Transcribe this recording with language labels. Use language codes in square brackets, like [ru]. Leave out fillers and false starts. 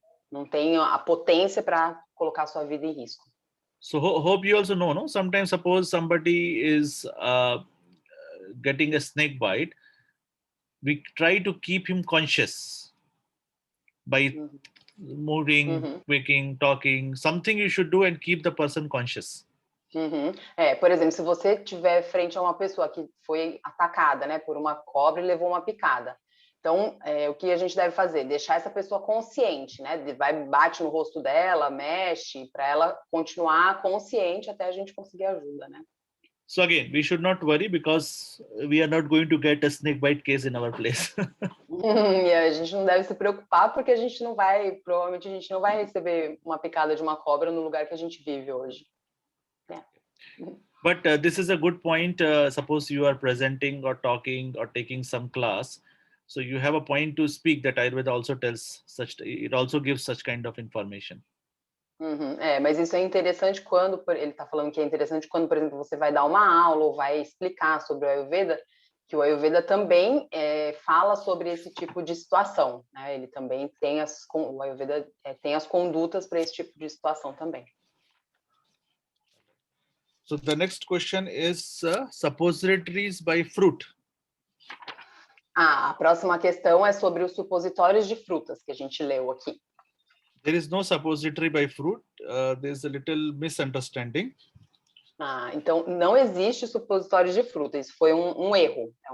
[pt] Não tem a potência para colocar a sua vida em risco. [en] So hope you also know, no? Sometimes suppose somebody is getting a snake bite, we try to keep him conscious by moving, waking, talking, something you should do and keep the person conscious. [pt] Por exemplo, se você estiver frente a uma pessoa que foi atacada, né, por uma cobra e levou uma picada, então o que a gente deve fazer? Deixar essa pessoa consciente, né? Bate no rosto dela, mexe, para ela continuar consciente até a gente conseguir ajuda, né? [en] So again, we should not worry because we are not going to get a snake bite case in our place. [pt] E a gente não deve se preocupar porque provavelmente a gente não vai receber uma picada de uma cobra no lugar que a gente vive hoje. [en] But this is a good point. Suppose you are presenting or talking or taking some class, so you have a point to speak that Ayurveda also tells it also gives such kind of information. [pt] Mas isso é interessante quando, ele está falando que é interessante quando, por exemplo, você vai dar uma aula ou vai explicar sobre o Ayurveda, que o Ayurveda também fala sobre esse tipo de situação, né? Ele também tem o Ayurveda tem as condutas para esse tipo de situação também. [en] So the next question is suppositories by fruit. [pt] A próxima questão é sobre os supositórios de frutas que a gente leu aqui. [en] There is no suppository by fruit. There's a little misunderstanding. [pt] Então, não existe supositório de fruta. Isso foi um erro.